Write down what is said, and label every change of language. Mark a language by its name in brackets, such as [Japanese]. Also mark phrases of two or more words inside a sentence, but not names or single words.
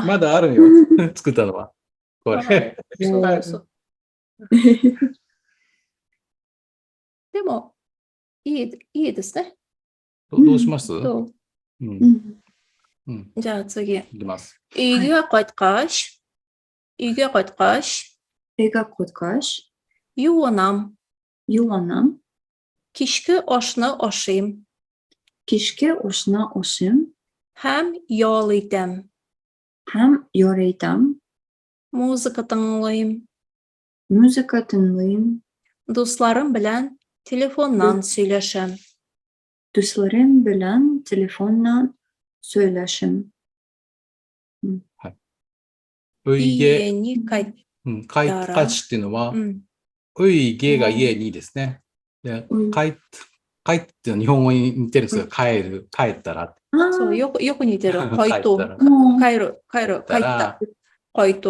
[Japanese] まだあるよ。作ったのは。これ。そうでも、いいですね。どうします？じゃあ次。いきます。 [Tatar] Үйге қайтқаш, үйге қайтқаш, юынам, кешкі ашны ашыйм, һәм ял итәм, музыка тыңлыйм, дусларым белән телефоннан сөйләшәм. Дусларым белән телефоннан сөйләшәм. Үйге [Japanese] に帰っ帰っていうのは、үй게が家にですね。で帰って日本語に似てるんですよ。帰ったら。そう、よく似てる。帰った。帰った。